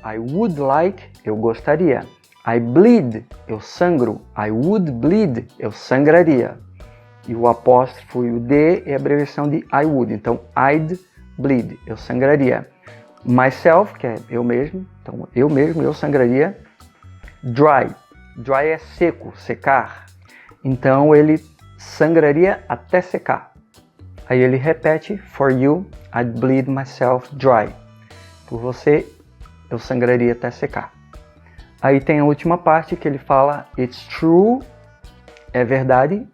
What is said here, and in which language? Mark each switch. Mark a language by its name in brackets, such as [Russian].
[English] I would like, [Portuguese] eu gostaria. [English] I bleed, [Portuguese] eu sangro. [English] I would bleed, [Portuguese] eu sangraria. E o apóstrofo e o D é a abreviação de I would. Então, [English] I'd bleed, [Portuguese] eu sangraria. Myself, que é eu mesmo. Então, eu sangraria. Dry. Dry é seco, secar. Então, ele sangraria até secar. Aí ele repete, [English] for you, I'd bleed myself dry. [Portuguese] Por você, eu sangraria até secar. Aí tem a última parte que ele fala, [English] it's true, [Portuguese] é verdade.